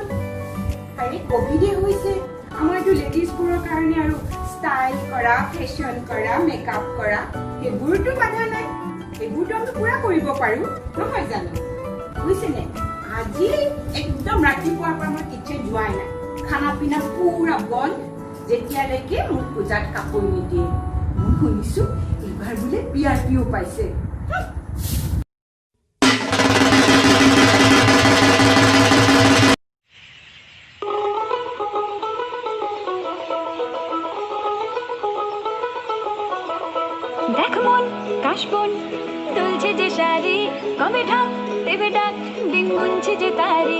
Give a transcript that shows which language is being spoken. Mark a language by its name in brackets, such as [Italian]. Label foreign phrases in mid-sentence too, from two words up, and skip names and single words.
[Assamese] আৰে কভিডে হৈছে, আমাৰতো লেডিজবোৰৰ কাৰণে আৰু ষ্টাইল কৰা, ফেশ্বন কৰা, মেকআপ কৰা সেইবোৰতো বাধা নাই। সেইবোৰতো আমি পুৰা কৰিব পাৰো, নহয় জানো? বুজিছেনে? আজি একদম ৰাতিপুৱাৰ পৰা মই কিচেন যোৱাই নাই, [Hindi] खाना पीना [Assamese] পুৰা বন্ধ, যেতিয়ালৈকে মোক পূজাত কাপোৰ নিদিয়ে। মই শুনিছো এইবাৰ বোলে PRPও পাইছে। [Bangla] দেখ মন কাশবন দুলছে যে শাড়ি, কবে ঢাক দেবে ডাক দিন গুনছে যে তারি।